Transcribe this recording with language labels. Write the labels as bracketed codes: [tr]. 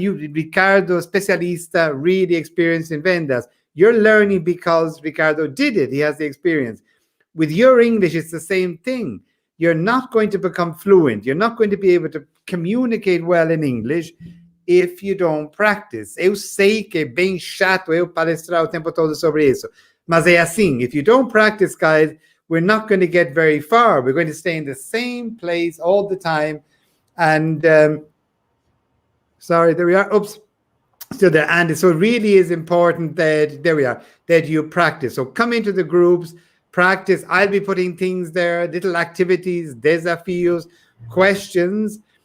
[en] You, Ricardo, specialista, really experienced in vendas. You're learning because Ricardo did it. He has the experience. With your English, it's the same thing. You're not going to become fluent. You're not going to be able to communicate well in English if you don't practice. [pt] Eu sei que é bem chato eu palestrar o tempo todo sobre isso. Mas é assim. [en] If you don't practice, guys, we're not going to get very far. We're going to stay in the same place all the time. And sorry, there we are. Oops. Still there. And so it really is important that, there we are, that you practice. So come into the groups, practice. I'll be putting things there, little activities, desafios, questions.